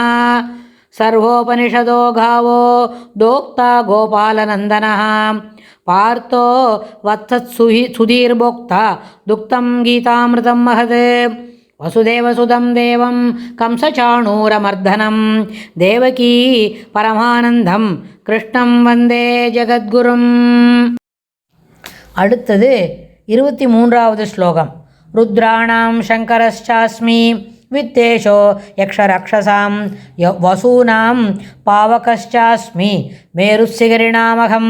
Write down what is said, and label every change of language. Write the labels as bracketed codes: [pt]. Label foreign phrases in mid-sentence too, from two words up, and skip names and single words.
[sa] सर्वोपनिषदो गावो दोक्ता गोपालनन्दनः पार्थो वत्सत्सुधीर्भोक्ता दुक्तं गीतामृतं महत्। वसुदेवसुतं देवं कंसचाणूरमर्दनं देवकी परमानन्दं कृष्णं वन्दे ஜகத்குரும். [ta] அடுத்தது 23வது ஸ்லோகம். [sa] रुद्राणां शङ्करश्चास्मि वित्तेशो यक्षरक्षसाम् वसूनां पावकश्चास्मि मेरुशिखरिणामहम्.